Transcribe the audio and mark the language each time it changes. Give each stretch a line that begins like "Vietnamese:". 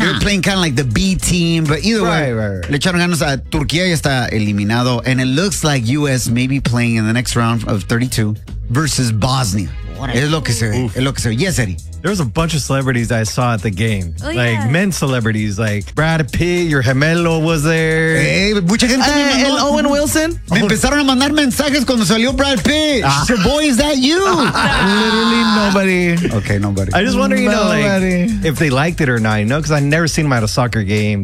English: They were playing kind of like the B team, but either way,
Spanish: le echaron ganas a Turquía y está eliminado.
English: And it looks like US may be playing in the next round of 32 versus Bosnia.
Spanish: Es lo que se ve. Es lo que se ve. Yes, Eddie.
English: There was a bunch of celebrities I saw at the game. Oh, like, men celebrities, like Brad Pitt, your gemelo was there.
Spanish: Hey, mucha gente me mandó. El Owen Wilson. Me empezaron a mandar mensajes cuando salió Brad Pitt.
English: Ah. So, boy, is that you? Literally nobody. Okay, nobody. I just wonder, you know, like, if they liked it or not, you know, because I've never seen them at a soccer game.